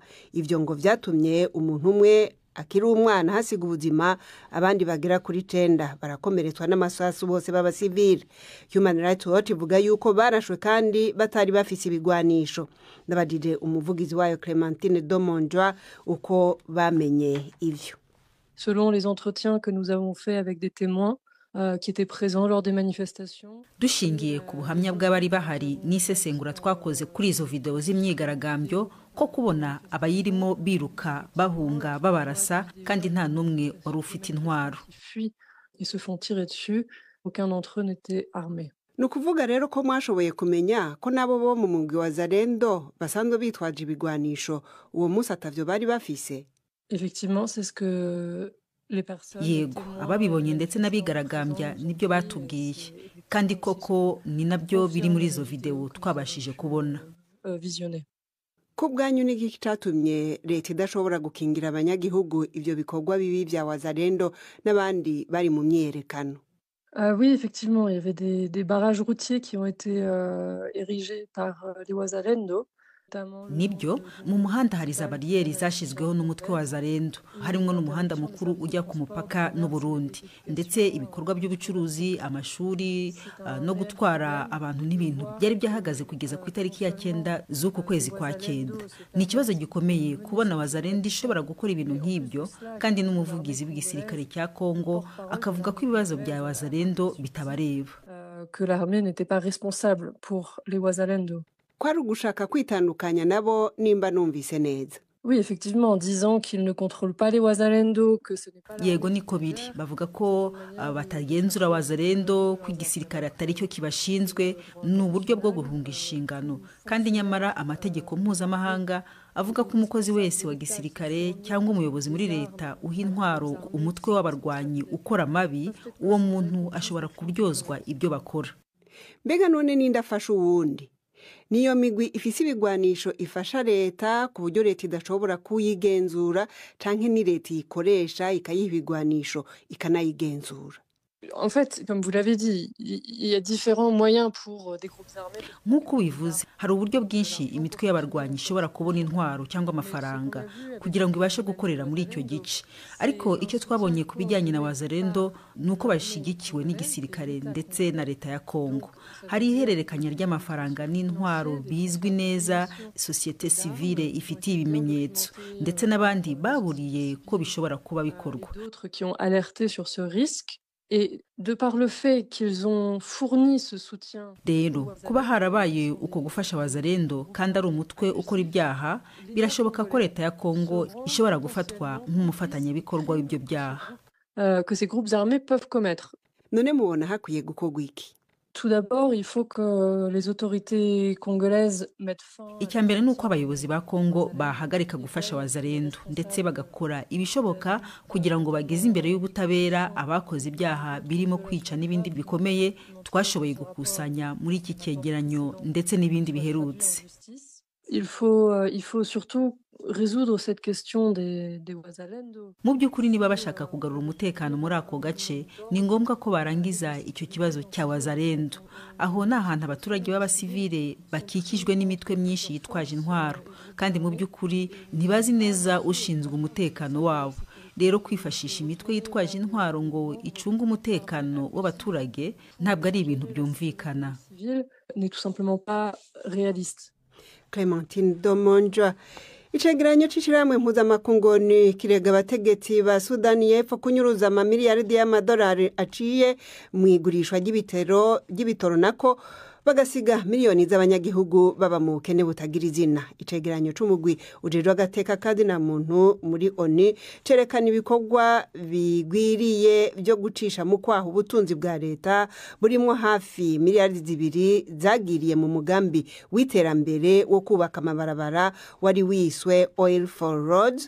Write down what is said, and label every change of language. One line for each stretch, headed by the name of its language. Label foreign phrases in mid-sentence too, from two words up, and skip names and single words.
Rundi: Ivyo ngo vyatumye umuntu umwe akiri umwana hasiga ubuzima, abandi bagera kuri 10 barakomeretswa n'amasasu bose b'abasivile. Human Rights Watch ivuga yuko barashwe kandi batari bafise ibigwanisho. Ndabadije umuvugizi wayo Clémentine Domonjwa uko bamenye ivyo.
French: Selon les entretiens que nous avons faits avec des témoins qui étaient présents lors des manifestations.
Kinyarwanda: Dushingiye ku buhamya bw'abari bahari n'isesengura twakoze kuri izo video z'imyigaragambyo ko kubona abayirimo biruka bahunga babarasa kandi nta numwe wari ufite intwaro.
French: Ils se font tirer dessus, aucun d'entre eux n'était armé.
Rundi: Nukuvuga rero ko mwashoboye kumenya ko nabo bo mu mugwi wa Zalendo basanzwe bitwaje ibigwanisho uwo munsi atavyo bari bafise.
French: Effectivement, c'est ce que les personnes.
Kinyarwanda: Yego, ababibonye ndetse n'abigaragambya nibyo batubwiye. Kandi koko ni nabyo biri muri izo video twabashije kubona.
French: Visionner.
Rundi: Ko bwanyu n'iki cyatumye leta idashobora gukingira abanyagihugu ivyo bikorwa bibi vya Wazalendo n'abandi bari mu myerekano?
French: Oui, effectivement, il y avait des barrages routiers qui ont été érigés par les Wazalendo.
Kinyarwanda: Nibyo, mu muhanda hari za bariyeri zashizweho n'umutwe wa Zalendo, harimo n'umuhanda mukuru ujya ku mupaka n'u Burundi, ndetse ibikorwa by'ubucuruzi, amashuri no gutwara abantu n'ibintu byari byahagaze kugeza ku itariki ya 9 z'uko kwezi kwa 9. Ni ikibazo gikomeye kubona Wazalendo ishobora gukora ibintu nk'ibyo, kandi n'umuvugizi w'igisirikare cya Kongo akavuga ko ibibazo bya Wazalendo bitabareba.
French: Que l'armée n'était pas responsable pour les Wazalendo.
Rundi: Kwari ugushaka kwitandukanya nabo nimba numvise neza.
French: Oui, effectivement, en disant qu'ils ne contrôlent pas les Wazalendo, que ce n'est pas.
Kinyarwanda: Yego niko biri, bavuga ko batagenzura Wazalendo, ko igisirikare atari cyo kibashinzwe, n'uburyo bwo guhunga inshingano. Kandi nyamara amategeko mpuzamahanga avuga ko umukozi wese wa gisirikare cyangwa umuyobozi muri leta uha intwaro umutwe w'abarwanyi ukora mabi, uwo muntu ashobora kuryozwa ibyo bakora.
Rundi: Mbega none ninda afasha uwundi? Niyo migwi ifise ibigwanisho ifasha leta ku buryo leta idashobora kuyigenzura canke ni leta ikoresha ikayiha ibigwanisho ikanayigenzura?
French: En fait, comme vous l'avez dit, il y a différents moyens pour des groupes armés.
Kinyarwanda: Nk'uko bivuze, hari uburyo bwinshi imitwe y'abarwanyi ishobora kubona intwaro cyangwa amafaranga kugira ngo ibashe gukorera muri icyo gice. Ariko icyo twabonye ku bijyanye na Wazalendo nuko bashigikiwe n'igisirikare ndetse na leta ya Kongo. Hari ihererekanya ry'amafaranga n'intwaro bizwi neza,
French: société civile
Kinyarwanda: ifitiye ibimenyetso, ndetse n'abandi baburiye ko bishobora kuba bikorwa.
French: D'autres qui ont alerté sur ce risque. Et de par le fait qu'ils ont fourni ce soutien.
Kinyarwanda: Rero kuba harabaye uko gufasha Wazalendo kandi ari umutwe ukora ibyaha, birashoboka ko leta ya Kongo ishobora gufatwa nk'umufatanyabikorwa w'ibyo byaha.
French: Que ces groupes armés peuvent commettre.
Rundi: None mubona hakwiye gukorwa iki?
French: Tout d'abord, il faut que les autorités congolaises mettent fin.
Kinyarwanda: Icyambere nuko abayobozi ba Kongo bahagarika gufasha Wazalendo ndetse bagakora ibishoboka kugira ngo bageze imbere y'ubutabera abakoze ibyaha birimo kwica n'ibindi bikomeye twashoboye gukusanya muri iki cyegeranyo ndetse n'ibindi biherutse.
French: Il faut surtout résoudre cette question des Wazalendo.
Kinyarwanda: Mu by'ukuri niba bashaka kugarura umutekano muri ako gace, ni ngombwa ko barangiza icyo kibazo cya Wazalendo. Aho ni ahantu abaturage b'abasivile bakikijwe n'imitwe myinshi yitwaje intwaro, kandi mu by'ukuri ntibazi neza ushinzwe umutekano wabo. Rero kwifashisha imitwe yitwaje intwaro ngo icunge umutekano w'abaturage ntabwo ari ibintu byumvikana.
French: N'est tout simplement pas réaliste. Clémentine Domonjwa.
Rundi: Icegeranyo c'ishirahamwe mpuzamakungu ni kirega abategetsi ba Sudani y'Epfo kunyuruza amamiliyaridi y'amadolari aciye mu igurishwa ry'ibitoro nako bagasiga miliyoni z'abanyagihugu baba mu bukene butagira izina. Icegeranyo c'umugwi ujejwe agateka kandi na muntu muri ONU cerekana ibikorwa bigwiriye byo gucisha mu kwaha ubutunzi bwa leta burimo hafi miliyaridi 2 zagiriye mu mugambi w'iterambere wo kubaka amabarabara wari wiswe Oil for Roads.